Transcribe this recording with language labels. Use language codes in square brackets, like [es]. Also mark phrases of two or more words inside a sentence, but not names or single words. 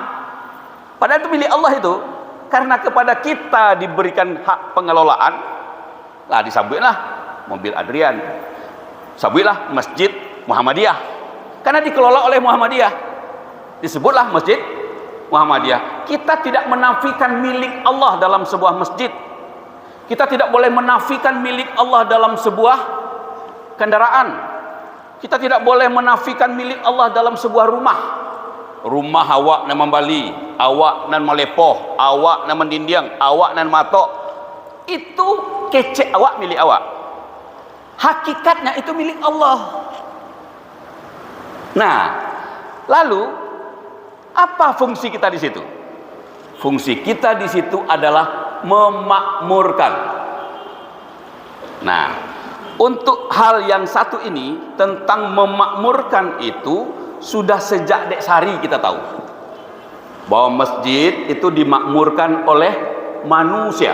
[id] Padahal itu milik Allah itu. Karena kepada kita diberikan hak pengelolaan, lah disambutlah mobil Adrian, sambutlah Masjid Muhammadiyah, karena dikelola oleh Muhammadiyah, disebutlah Masjid Muhammadiyah. Kita tidak menafikan milik Allah dalam sebuah masjid. Kita tidak boleh menafikan milik Allah dalam sebuah kendaraan. Kita tidak boleh menafikan milik Allah dalam sebuah rumah. [min] Rumah awak nama Bali, awak nan Malepoh, awak nan Mendindiang, awak nan Matok. Itu kecek awak, milik awak. [id] Hakikatnya itu milik Allah. Nah, lalu apa fungsi kita di situ? Fungsi kita di situ adalah memakmurkan. Nah, untuk hal yang satu ini tentang memakmurkan itu sudah sejak Dek Sari kita tahu bahwa masjid itu dimakmurkan oleh manusia.